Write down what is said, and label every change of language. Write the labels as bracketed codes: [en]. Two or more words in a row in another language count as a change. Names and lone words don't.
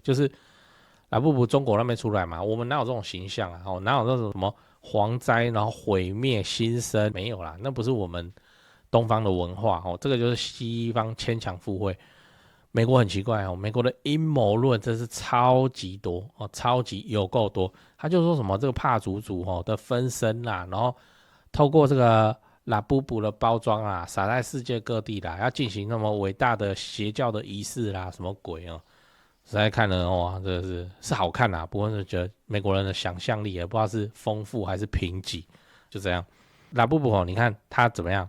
[zh] 就是拉布布中國那邊出來嘛，我們哪有這種形象哪有那種什麼蝗災然後毀滅新生，沒有啦，那不是我們東方的文化這個就是西方牽強附會。美國很奇怪美國的陰謀論真是超級多超級有夠多。他就說什麼這個帕祖祖的分身啦，然後透過這個拉布布的包裝撒在世界各地啦，要進行那麼偉大的邪教的儀式啦，什麼鬼實在看了哇，這是好看啦，不過是覺得美國人的想象力也不知道是豐富還是貧瘠，就這樣。拉布布你看他怎麼樣？